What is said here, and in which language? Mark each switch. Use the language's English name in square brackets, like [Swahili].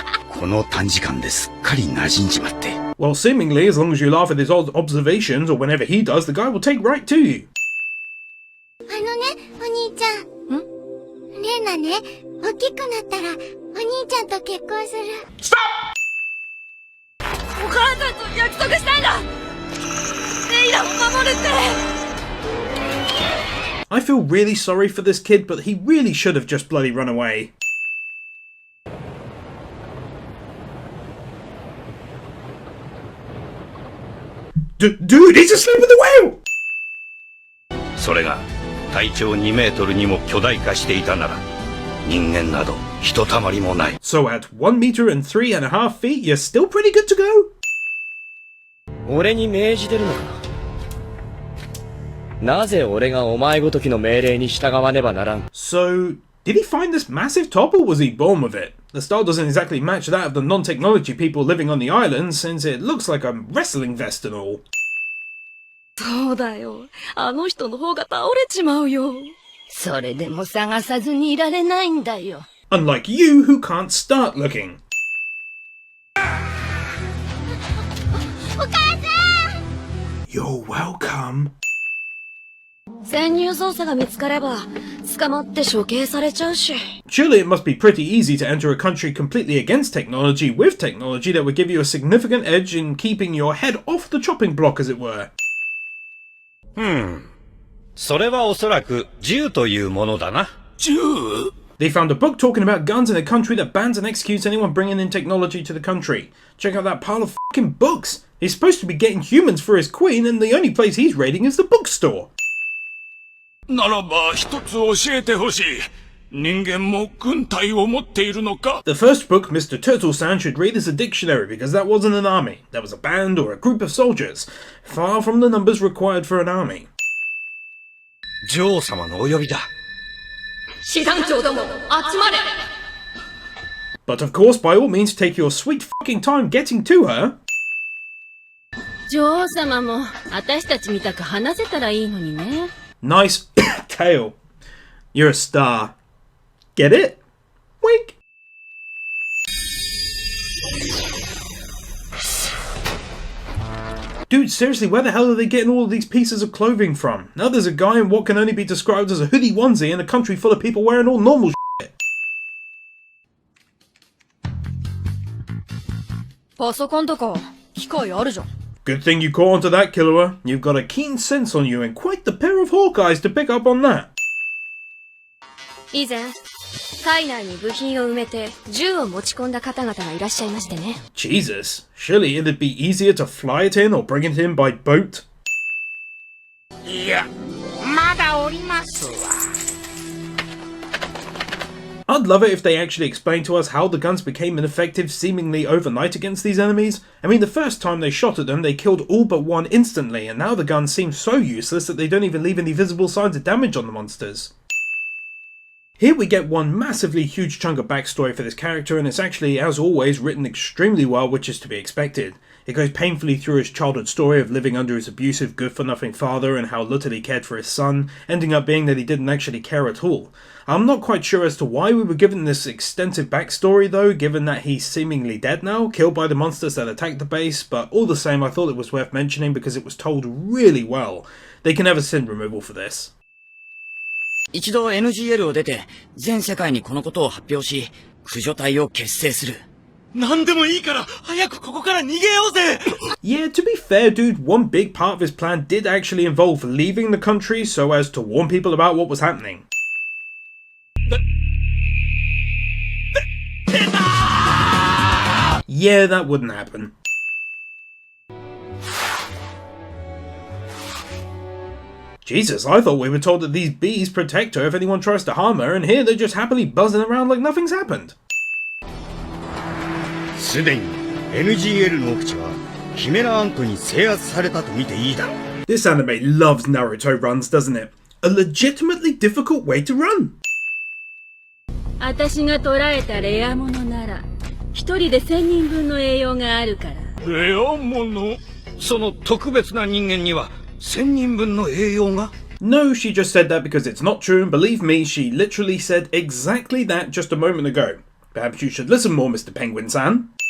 [Japanese] この短時間ですっかり馴染んじまって。 [English] Well, seemingly, as long as you laugh at his odd observations or whenever he does, the guy will take right to you. [Japanese] お兄ちゃん。レナね、大きくなったらお兄ちゃんと結婚する。お母さんと約束したんだ。レイラを守るって。 [English] I feel really sorry for this kid, but he really should have just bloody run away. Dude, he's asleep with the whale! [Japanese] それが体長2メートルにも巨大化していたなら人間などひとたまりもない。 [English] So at 1 meter and 3.5 feet, you're still pretty good to go? [Japanese] 俺に命じてるのか？なぜ俺がお前ごときの命令に従わねばならん？ [English] So, did he find this massive top or was he born with it? The style doesn't exactly match that of the non-technology people living on the island since it looks like a wrestling vest and all. [Japanese] そうだよ。あの人の方が倒れちまうよ。それでも探さずにいられないんだよ。 [English] Unlike you who can't start looking. [Japanese] お母さん [English] You're welcome. [Japanese] 潜入捜査が見つかれば捕まって処刑されちゃうし。 [English] Surely it must be pretty easy to enter a country completely against technology with technology that would give you a significant edge in keeping your head off the chopping block, as it were. [Japanese] それはおそらく銃というものだな。銃? [English] They found a book talking about guns in a country that bans and executes anyone bringing in technology to the country. Check out that pile of fucking books. He's supposed to be getting humans for his queen, and the only place he's raiding is the bookstore. [Japanese] ならば一つ教えてほしい。人間も軍隊を持っているのか? [English] The first book Mr. Turtle-san should read is a dictionary, because that wasn't an army. That was a band or a group of soldiers. Far from the numbers required for an army. [Japanese] 女王様のお呼びだ。師団長ども、集まれ! [English] But of course, by all means, take your sweet fucking time getting to her. [Japanese] 女王様も私たちみたく話せたらいいのにね。 [English] Nice tail. You're a star. Get it? Wink. Dude, seriously, where the hell are they getting all of these pieces of clothing from? Now there's a guy in what can only be described as a hoodie onesie in a country full of people wearing all normal shit. [Japanese] パソコンとか機械あるじゃん。 [English] Good thing you caught onto that, Killua. You've got a keen sense on you and quite the pair of hawk eyes to pick up on that. [Japanese] 以前体内に部品を埋めて銃を持ち込んだ方々がいらっしゃいましてね。 [English] Jesus, surely it'd be easier to fly it in or bring it in by boat? [Japanese] いや、まだおりますわ。 [English] I'd love it if they actually explained to us how the guns became ineffective seemingly overnight against these enemies. I mean, the first time they shot at them, they killed all but one instantly, and now the guns seem so useless that they don't even leave any visible signs of damage on the monsters. Here we get one massively huge chunk of backstory for this character, and it's actually, as always, written extremely well, which is to be expected. It goes painfully through his childhood story of living under his abusive, good-for-nothing father and how little he cared for his son, ending up being that he didn't actually care at all. I'm not quite sure as to why we were given this extensive backstory though, given that he's seemingly dead now, killed by the monsters that attacked the base, but all the same I thought it was worth mentioning because it was told really well. They can have a sin removal for this. [Japanese] 一度 NGL を出て全世界にこのことを発表し駆除隊を結成する。何でもいいから早くここから逃げようぜ。 [English] Yeah, to be fair, dude, one big part of his plan did actually involve leaving the country so as to warn people about what was happening. Yeah, that wouldn't happen. Jesus, I thought we were told that these bees protect her if anyone tries to harm her, and here they're just happily buzzing around like nothing's happened. [Japanese] すでに NGL の口はキメラアントに制圧されたと見ていいだろう。 [English] This anime loves Naruto runs, doesn't it? A legitimately difficult way to run. [Japanese] 私が捕らえたレアものなら一人で1000人分の栄養があるから。レアもの？その特別な人間には1000人分の栄養が？ [English] No, she just said that because it's not true, and believe me, she literally said exactly that just a moment ago. Perhaps you should listen more, Mr. Penguin-san.